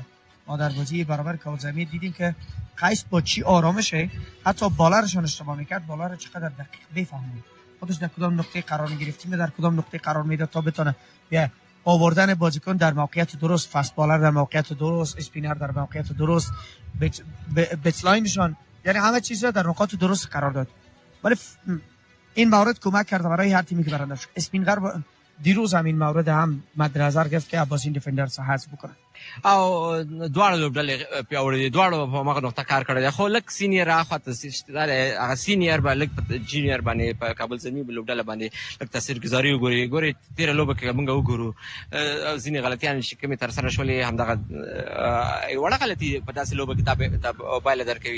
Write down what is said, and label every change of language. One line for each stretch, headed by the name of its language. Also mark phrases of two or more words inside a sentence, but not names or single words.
Persian: ما در بازی برابر کابل زلمی دیدیم که قیس با چی آرامشه حتی بالرشون اشتباه میکرد بالر چقدر دقیق بفهمید خودش در کدام نقطه قرار میگرفت، تیم در کدام نقطه قرار میده تا بتونه بیا آوردن بازیکن در موقعیت درست،
English: fast bowler
Persian: در موقعیت درست، اسپینر در موقعیت درست، بیتلاینشون، یعنی همه چیز در نقاط درست قرار داد. ولی این مورد کمک کرد برای هر تیمی که برنده شد. اسپینغر دیروز هم این مورد هم مد نظر گرفت که عباسین دیفندرز حذف بکنه.
Pashto: او دواړه لوبډلې پیاوړې دي، دواړو په مغه نقطه کار کړی دی. خو لږ سینیر اخواته هغه سینیر به لږ په جونیور باندې په کابل زلمي لوبډله باندې لږ تاثیرګذاري وګوري. تېره لوبه کې موږ وګورو ځینې غلطیان چې کومې ترسره شولې همدغه وړه غلطي په داسې لوبه کې دا پایله درکوي.